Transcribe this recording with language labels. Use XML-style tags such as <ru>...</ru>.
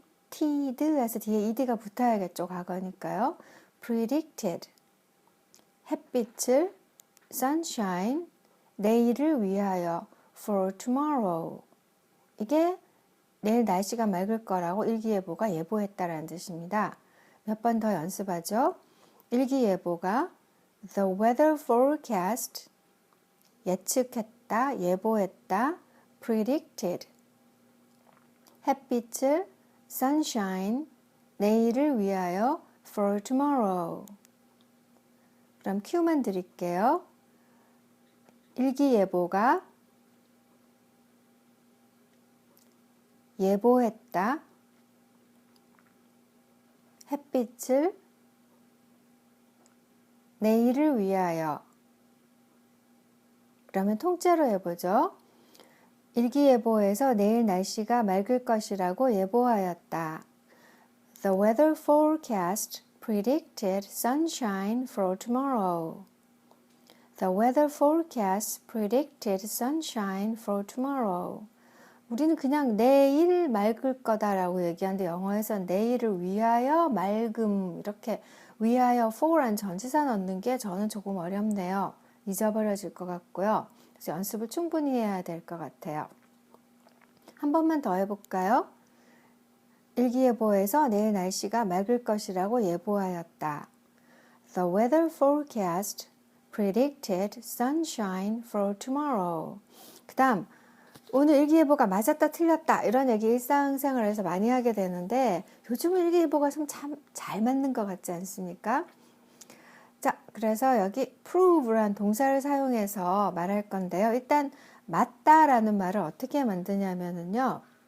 <ko>predicted에서 뒤에 ed가 붙어야겠죠. 과거니까요. predicted 햇빛을 sunshine 내일을 위하여</ko> <en>for tomorrow</en> <ko>이게 내일 날씨가 맑을 거라고 일기예보가 예보했다라는 뜻입니다. 몇 번 더 연습하죠. 일기예보가</ko> <en>The weather forecast</en> <ko>예측했다, 예보했다, predicted 햇빛을 sunshine 내일을 위하여</ko> <en>for tomorrow.</en> <ko>그럼 큐만 드릴게요. 일기예보가 예보했다, 햇빛을 내일을 위하여. 그러면 통째로 해보죠. 일기예보에서 내일 날씨가 맑을 것이라고 예보하였다.</ko> <en>The weather forecast predicted sunshine for tomorrow. The weather forecast predicted sunshine for tomorrow.</en> <ko>우리는 그냥 내일 맑을 거다라고 얘기하는데 영어에서는 내일을 위하여 맑음 이렇게 위하여 for란 전치사 넣는 게 저는 조금 어렵네요. 잊어버려질 것 같고요. 그래서 연습을 충분히 해야 될 것 같아요. 한 번만 더 해볼까요? 일기예보에서 내일 날씨가 맑을 것이라고 예보하였다.</ko> <en>The weather forecast predicted sunshine for tomorrow.</en> <ko>그 다음 오늘 일기예보가 맞았다 틀렸다 이런 얘기 일상생활에서 많이 하게 되는데 요즘은 일기예보가 참 잘 맞는 것 같지 않습니까? 자, 그래서 여기 prove란 동사를 사용해서 말할 건데요. 일단 맞다라는 말을 어떻게 만드냐면요.</ko>